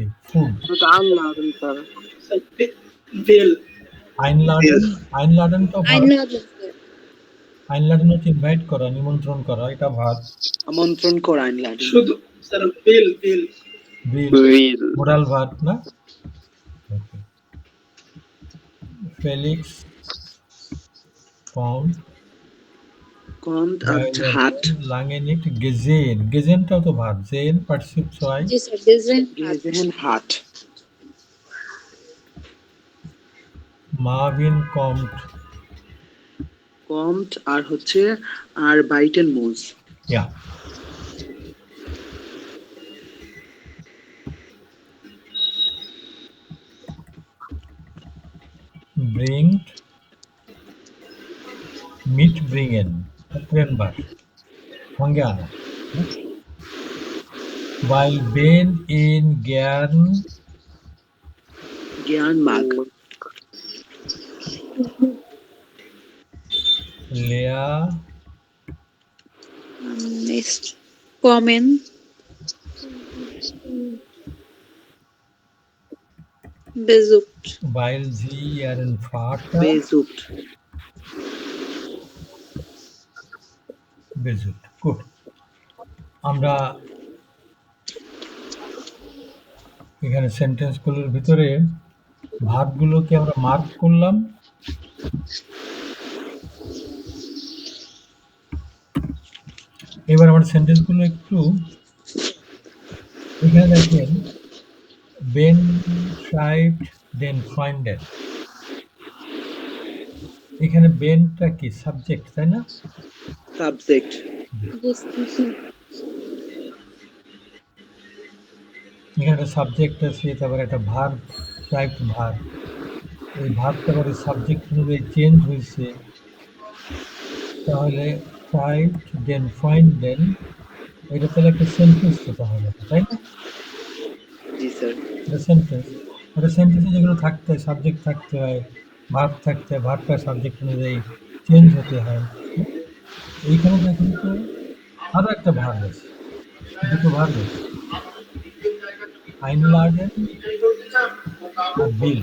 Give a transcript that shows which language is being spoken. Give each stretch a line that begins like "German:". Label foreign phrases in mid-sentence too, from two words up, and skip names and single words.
Bangla: ফুড। আইনলাডেনটাও ভার্ব। আইনলাডেন হচ্ছে ইনভাইট করা, নিমন্ত্রণ করা, এটা ভার্ব। আমন্ত্রণ করা আইনলাডেন। শুধু স্যার বিল মোরাল ভার্ব না? ওকে। ফেলিক্স
German: kommt আর hat lange nicht gesehen.
Bangla: Gesehenটাও তো ভার্ব। sehen পার্টিসিপ হয়। জি স্যার gesehen
German: hat। Marvin kommt
Bangla: আর হচ্ছে
German: arbeiten muss। Ja. Bringt, mitbringen, trennbar,
Bangla: সঙ্গে আনা।
German: Weil Ben ihn gern mag। Lea ist kommen besucht weil sie ihren Vater besucht।
Bangla: বেজুট, গুড। আমরা এখানে সেন্টেন্সগুলোর ভিতরে ভার্বগুলোকে আমরা মার্ক করলাম। এবার আমরা সেন্টেন্সগুলো একটু এখানে দেখেন, বেন
German: schreibt den Freunden,
Bangla: এখানে বেনটা কি সাবজেক্ট, তাই না? সাবজেক্ট। বুঝতেছি। এখানে একটা সাবজেক্ট আছে, তারপরে একটা ভার্ব, schreibt ভার্ব। এই ভার্বটা পরে সাবজেক্ট অনুযায়ী চেঞ্জ হয়েছে, তাহলে
German: schreibt den Freunden,
Bangla: এটা তাহলে একটা সেন্টেন্স তো তাহলে, তাই না? জি স্যার। এটা সেন্টেন্স। একটা সেন্টেন্সে যেগুলো থাকতে হয়, সাবজেক্ট থাকতে হয়, ভার্ব থাকতে হয়, ভার্বটা সাবজেক্ট অনুযায়ী চেঞ্জ হতে হয়। এইখানে দেখেন তো আরো একটা ভার্ব আছে, দুটো ভার্ব আছে, einladen আর বিল।